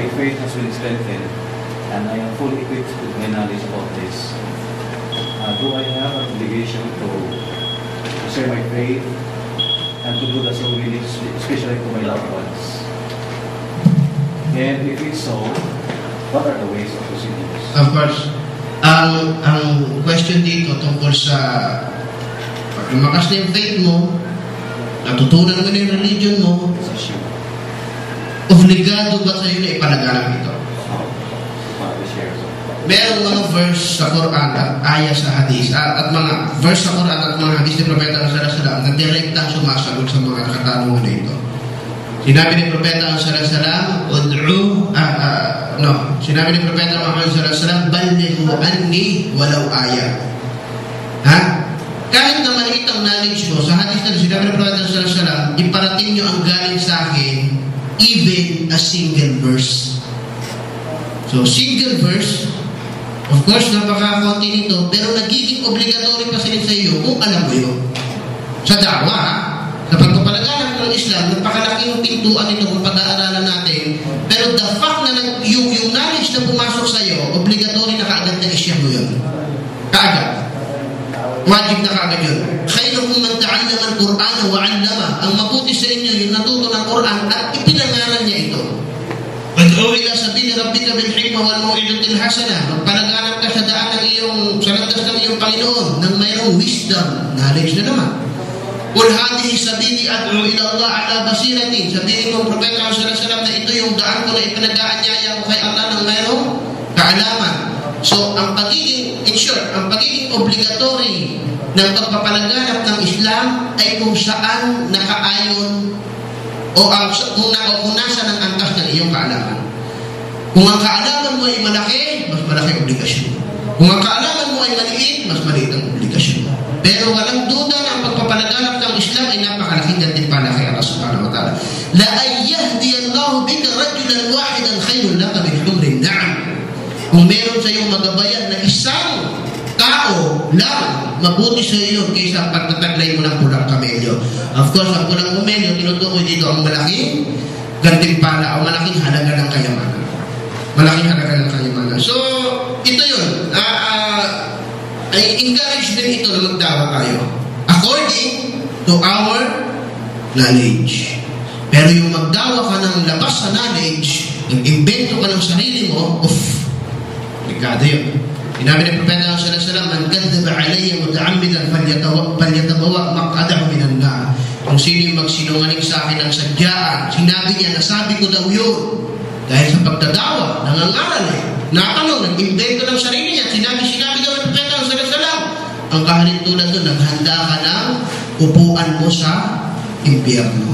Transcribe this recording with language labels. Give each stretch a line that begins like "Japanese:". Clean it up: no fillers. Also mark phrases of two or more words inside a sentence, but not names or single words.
English: faith has been strengthened and I am fully equipped with my knowledge about this, do I have an obligation to share my faith and to do that so really, especially to my loved ones? And if it's so, what are the ways of proceeding this? Of course,
Filipino: ang question dito tungkol sa pag lumakas na yung faith mo, natutunan mo na yung religion mo, obligado ba sa'yo na ipalaganap ito? Merong mga verse sa Quran at ayah sa hadis at mga verse sa Quran at mga hadis ni Propeta
Arabic: صلى الله عليه وسلم
Filipino: na direktang sumasagot sa mga katanungan na ito. Sinabi ni Propeta
Arabic: صلى الله عليه وسلم,
Filipino: sinabi ni Propeta Muhammad
Arabic: صلى الله عليه وسلم, بلغوا عني ولو آية.
Filipino: Kahit na maliit ang knowledge mo, sa hadis na sinabi ng Propeta
Arabic: صلى الله عليه وسلم,
Filipino: iparating nyo ang galing sa akin,
English: even a single verse. So, single verse, of course,
Filipino: napaka-konti nito, pero nagiging obligatory pa sila sa iyo kung alam mo yun. Sa da'wa, sa pagpapalaganap ng Islam, napakalaking pintuan nito kung pag-aaralan natin, pero
English: the fact
Filipino: na yung knowledge na pumasok sa iyo, obligatory na kaagad na i-share mo yun. Kaagad. Wajib na kaagad yun.
Arabic: خيركم من تعلم القرآن وعلم.
Filipino: Ang mabuti sa inyo yung natuto ng Quran at ipinangaral niya ito.
Arabic: ادع إلى سبيل ربك بالحكمة والموعظة الحسنة.
Filipino: Magpalaganap ka sa daan ng sa landas ng iyong Panginoon ng mayroong
English: wisdom, knowledge
Filipino: na naman.
Arabic: قل هذه سبيلي أدعو إلى الله على بصيرة.
Filipino: Sabihin mo Propeta
Arabic: صلى الله عليه وسلم
Filipino: na ito yung daan ko na ipinag-aanyaya ko kay Allah ng mayroong kaalaman. So, ang pagiging,
English: in short,
Filipino: ang pagiging obligatory ng pagpapalaganap ng Islam ay kung saan nakaayon o kung nasa ng angkas ng iyong kaalaman. Kung ang kaalaman mo ay malaki, mas malaki ang obligasyon. Kung ang kaalaman mo ay maliit, mas maliit ang obligasyon. Pero walang duda na ang pagpapalaganap ng Islam ay napakalaking gantimpala kay Allah
Arabic: سبحانه وتعالى. لأن يهدي الله بك رجلا واحدا خير لك من حمر النعم.
Filipino: Kung meron sa iyong magabayan na isang tao lang, mabuti sa iyo kaysa pagtataglay mo ng pulang kamelyo.
English: Of course,
Filipino: ang pulang kamelyo, tinutukoy dito ang malaking gantimpala o malaking halaga ng kayamanan. Malaking halaga ng kayamanan. So, ito yun. Ay encourage din ito na magdawa tayo.
English: According to our knowledge.
Filipino: Pero yung magdawa ka ng labas sa knowledge, nag-invento ka ng sarili mo, delikado yun. Sinabi ni Propeta
Arabic: صلى الله عليه وسلم, "من كذب علي متعمدا فليتبوأ مقعده من النار."
Filipino: Kung sino yung magsinungaling sa akin ng sadyaan, sinabi niya, nasabi ko daw yun. Dahil sa pagdadawa, nangangaral nag-invento ng sarili niya. Sinabi daw ni Propeta
Arabic: صلى الله عليه وسلم,
Filipino: ang kahalintulad doon, naghanda ka ng upuan mo sa impyerno.